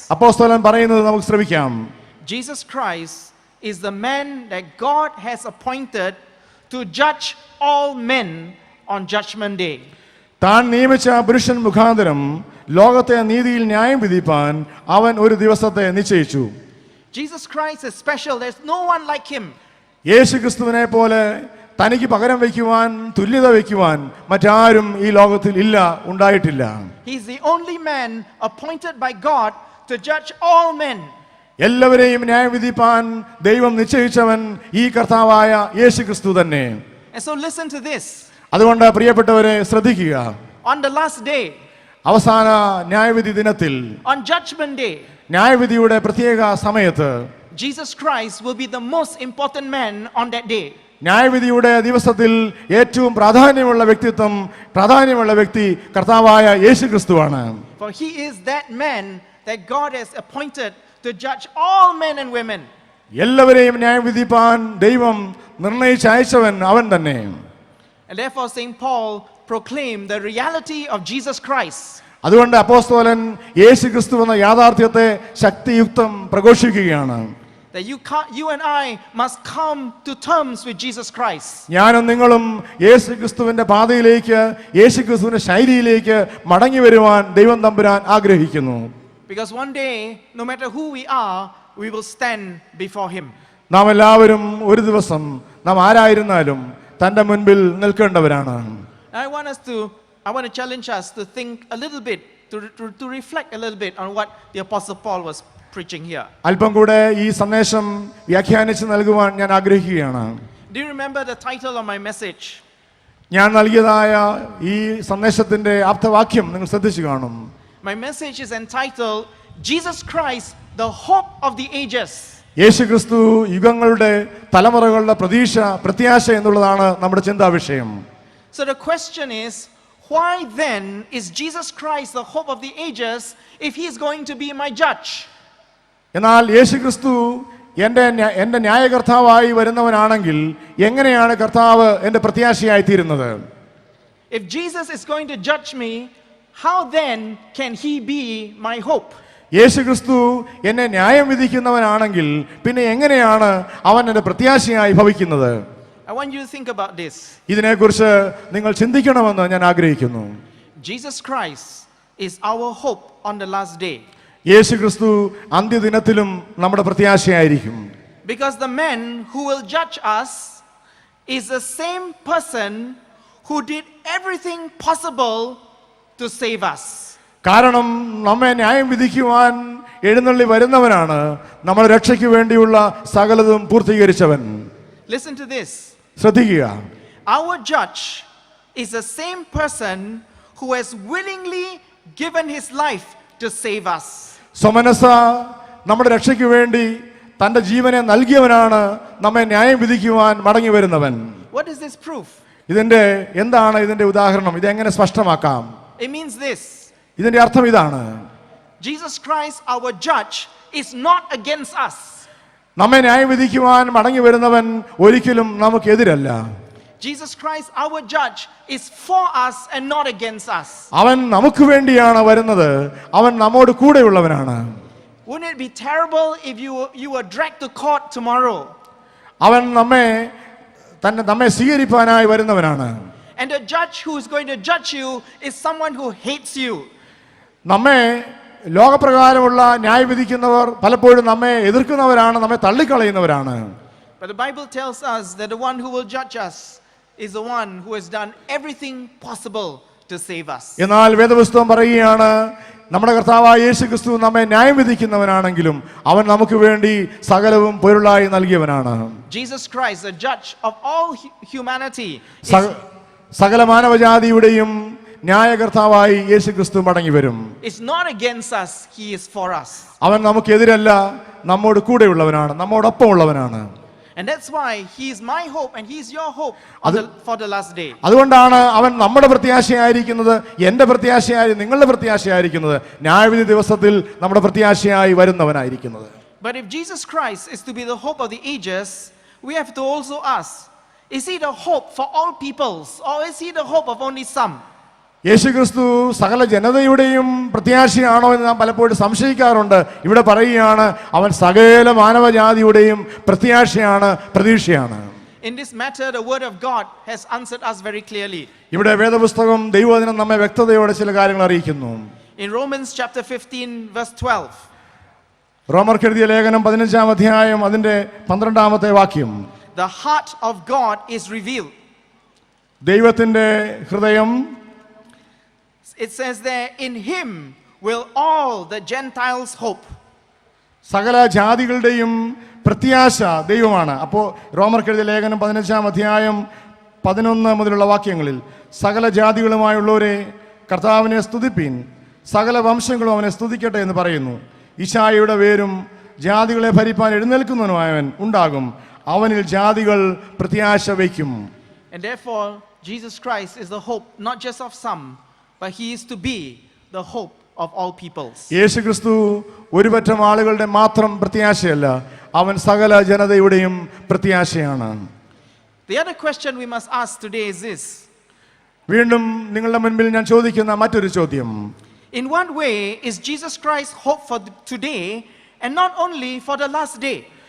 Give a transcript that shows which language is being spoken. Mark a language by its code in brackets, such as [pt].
[ml] അപ്പോസ്തലൻ പറയുന്നത് നമുക്ക് ശ്രമിക്കാം. [en] Jesus Christ is the man that God has appointed to judge all men on judgment day. [ml] താൻ നിയമിച്ച പുരുഷൻ മുഖാന്തരം ലോകത്തെ നീതിയിൽ ന്യായം വിധിപ്പാൻ അവൻ ഒരു ദിവസത്തെ നിശ്ചയിച്ചു. [en] Jesus Christ is special. There's no one like him. [ml] യേശു ക്രിസ്തുവിനെ പോലെ തനിക്ക് പകരം വയ്ക്കുവാൻ, തുല്യത വയ്ക്കുവാൻ മറ്റാരും ഈ ലോകത്തിൽ ഇല്ല, ഉണ്ടായിട്ടില്ല. [en] He's the only man appointed by God to judge all men. [ml] എല്ലാവരെയും ന്യായം വിധിപ്പാൻ ദൈവം നിശ്ചയിച്ചവൻ ഈ കർത്താവായ യേശു ക്രിസ്തു തന്നെ. [en] And so listen to this. [ml] അതുകൊണ്ട് പ്രിയപ്പെട്ടവരെ ശ്രദ്ധിക്കുക. [en] On the last day, [ml] അവസാന ന്യായവിധി ദിനത്തിൽ, [en] on judgment day, [ml] ന്യായവിധിയുടെ പ്രത്യേക സമയത്ത് [en] Jesus Christ will be the most important man on that day. [ml] ന്യായവിധിയുടെ ദിവസത്തിൽ ഏറ്റവും പ്രാധാന്യമുള്ള വ്യക്തി കർത്താവായ യേശു ക്രിസ്തുവാണ്. [en] For he is that man that God has appointed to judge all men and women. [ml] എല്ലാവരെയും ന്യായം വിധിപ്പാൻ ദൈവം നിർണയിച്ചയച്ചവൻ അവൻ തന്നെ. [en] And therefore St. Paul proclaimed the reality of Jesus Christ. [ml] അതുകൊണ്ട് അപ്പോസ്തലൻ യേശു ക്രിസ്തു എന്ന യാഥാർത്ഥ്യത്തെ ശക്തിയുക്തം പ്രഘോഷിക്കുകയാണ്. [en] That you and I must come to terms with Jesus Christ. [ml] ഞാനും നിങ്ങളും യേശു ക്രിസ്തുവിന്റെ പാതയിലേക്ക്, യേശു ക്രിസ്തുവിന്റെ ശൈലിയിലേക്ക് മടങ്ങി വരുവാൻ ദൈവം തമ്പുരാൻ ആഗ്രഹിക്കുന്നു. [en] Because one day, no matter who we are, we will stand before him. [ml] നാം എല്ലാവരും ഒരു ദിവസം നാം ആരായിരുന്നാലും തന്റെ മുൻപിൽ നിൽക്കേണ്ടവരാണ്. [en] I want to challenge us to think a little bit, to reflect a little bit on what the Apostle Paul was preaching here. [ml] അല്പം കൂടെ ഈ സന്ദേശം വ്യാഖ്യാനിച്ച് നൽകുവാൻ ഞാൻ ആഗ്രഹിക്കുകയാണ്. [en] Do you remember the title of my message? [ml] ഞാൻ നൽകിയതായ ഈ സന്ദേശത്തിന്റെ ആപ്തവാക്യം നിങ്ങൾ ശ്രദ്ധിച്ചു കാണും. [en] My message is entitled Jesus Christ, the hope of the ages. [ml] യേശു ക്രിസ്തു യുഗങ്ങളുടെ തലമുറകളുടെ പ്രത്യാശ എന്നുള്ളതാണ് നമ്മുടെ ചിന്താ വിഷയം. [en] So the question is, why then is Jesus Christ the hope of the ages if he is going to be my judge? [ml] എന്നാൽ യേശുക്രിസ്തു എൻ്റെ ന്യായകർത്താവായി വരുന്നവനാണെങ്കിൽ എങ്ങനെയാണ് കർത്താവ് എൻ്റെ പ്രത്യാശയായി തീരുന്നത്? [en] If Jesus is going to judge me, how then can he be my hope? [ml] യേശുക്രിസ്തു എന്നെ ന്യായം വിധിക്കുന്നവനാണെങ്കിൽ പിന്നെ എങ്ങനെയാണ് അവൻ എൻ്റെ പ്രത്യാശയായി ഭവിക്കുന്നത്? [en] I want you to think about this. [ml] ഇതിനെക്കുറിച്ച് നിങ്ങൾ ചിന്തിക്കണമെന്ന് ഞാൻ ആഗ്രഹിക്കുന്നു. [en] Jesus Christ is our hope on the last day. [ml] യേശുക്രിസ്തു അന്ത്യദിനത്തിലും നമ്മുടെ പ്രത്യാശയായിരിക്കും. [en] Because the man who will judge us is the same person who did everything possible to save us. [ml] കാരണം നമ്മെ ന്യായം വിധിക്കുവാൻ എഴുന്നള്ളി വരുന്നവനാണ് നമ്മുടെ രക്ഷയ്ക്ക് വേണ്ടിയുള്ള സകലതും പൂർത്തീകരിച്ചവൻ. [en] Listen to this. [ml] ശ്രദ്ധിക്കുക. [en] Our judge is the same person who has willingly given his life to save us. [ml] സ്വമനസ നമ്മുടെ രക്ഷയ്ക്ക് വേണ്ടി തന്റെ ജീവനെ നൽകിയവനാണ് നമ്മെ ന്യായം വിധിക്കുവാൻ മടങ്ങി വരുന്നവൻ. [en] What is this proof? [ml] ഇതിന്റെ എന്താണ് ഇതിന്റെ ഉദാഹരണം? ഇതെങ്ങനെ സ്പഷ്ടമാക്കാം? [en] It means this. [ml] ഇതിന്റെ അർത്ഥം ഇതാണ്. [en] Jesus Christ, our judge, is not against us. [ml] നമ്മെ ന്യായം വിധിക്കുവാൻ മടങ്ങി വരുന്നവൻ ഒരിക്കലും നമുക്കെതിരല്ല. [en] Jesus Christ, our judge, is for us and not against us. [ml] അവൻ നമുക്ക് വേണ്ടിയാണ് വരുന്നത്. അവൻ നമ്മോട് കൂടെയുള്ളവനാണ്. [en] Wouldn't it be terrible if you were dragged to court tomorrow? [ml] അവൻ നമ്മെ സ്വീകരിപ്പാനായി വരുന്നവനാണ്. [en] And the judge who is going to judge you is someone who hates you. [ml] നമ്മെ ലോകപ്രകാരമുള്ള ന്യായവിധിക്കുന്നവർ പലപ്പോഴും നമ്മെ എതിർക്കുന്നവരാണ്, നമ്മെ തള്ളിക്കളയുന്നവരാണ്. [en] But the Bible tells us that the one who will judge us is the one who has done everything possible to save us. [ml] എന്നാൽ വേദപുസ്തകം പറയുകയാണ്, നമ്മുടെ കർത്താവായ യേശുക്രിസ്തു നമ്മെ ന്യായം വിധിക്കുന്നവനാണെങ്കിലും അവൻ നമുക്ക് വേണ്ടി സകലവും പൊരുളായി നൽകിയവനാണ്. [en] Jesus Christ, the judge of all humanity, [ml] സകല മാനവജാതിയുടെയും ന്യായകർത്താവായി യേശുക്രിസ്തു മടങ്ങി വരും. [en] is not against us, he is for us. [ml] അവൻ നമുക്കെതിരല്ല, നമ്മോട് കൂടെയുള്ളവനാണ്, നമ്മോടൊപ്പം ഉള്ളവനാണ്. [en] And that's why he is my hope and he is your hope for the last day. [ml] അതുകൊണ്ടാണ് അവൻ നമ്മുടെ പ്രത്യാശയായിരിക്കുന്നത്, എൻ്റെ പ്രത്യാശയായി നിങ്ങളുടെ പ്രത്യാശയായിരിക്കുന്നത്, ന്യായവിധി ദിവസത്തിൽ നമ്മുടെ പ്രത്യാശയായി വരുന്നവനായിരിക്കുന്നത്. [en] But if Jesus Christ is to be the hope of the ages, we have to also ask, is he the hope for all peoples or is he the hope of only some? [ml] യേശുക്രിസ്തു സകല ജനതയുടെയും പ്രത്യാശയാണോ എന്ന് നാം പലപ്പോഴും സംശയിക്കാറുണ്ട്. ഇവിടെ പറയുകയാണ്, അവൻ സകല മാനവജാതിയുടെയും പ്രത്യാശയാണ്, പ്രതീക്ഷയാണ്. [en] In this matter, the word of God has answered us very clearly. [ml] ഇവിടെ വേദപുസ്തകം ദൈവവചനം നമ്മെ വ്യക്തതയോടെ ചില കാര്യങ്ങൾ അറിയിക്കുന്നു. [en] In Romans chapter 15 verse 12. [ml] റോമർക്ക് എഴുതിയ ലേഖനം 15-ാം അധ്യായം അതിന്റെ 12-ാമത്തെ വാക്യം. [en] The heart of God is revealed. [ml] ദൈവത്തിന്റെ ഹൃദയം, [en] it says there, in him will all the Gentiles hope. [ml] സകല ജാതികളുടെയും പ്രത്യാശ ദൈവമാണ്. അപ്പോൾ റോമർക്ക് എഴുതിയ ലേഖനം 15-ാം അധ്യായം 11 മുതലുള്ള വാക്യങ്ങളിൽ, സകല ജാതികളുമായുള്ളവരെ കർത്താവിനെ സ്തുതിപ്പീൻ, സകല വംശങ്ങളും അവനെ സ്തുതിക്കട്ടെ എന്ന് പറയുന്നു. ഈശായിയുടെ വേരും ജാതികളെ ഭരിപ്പാൻ എഴുന്നേൽക്കുന്നവനുമായവൻ ഉണ്ടാകും, അവനിൽ ജാതികൾ പ്രത്യാശ വയ്ക്കും. [en] And therefore Jesus Christ is the hope not just of some, but he is to be the hope of all peoples. [ml] യേശുക്രിസ്തു ഒരുപറ്റം ആളുകളുടെ മാത്രം പ്രത്യാശയല്ല, അവൻ സകല ജനതയുടെയും പ്രത്യാശയാണ്. [en] The other question we must ask today is this. [ml] വീണ്ടും നിങ്ങളുടെ മുൻപിൽ ഞാൻ ചോദിക്കുന്ന മറ്റൊരു ചോദ്യം, [en] in what way is Jesus Christ hope for today and not only for the last day?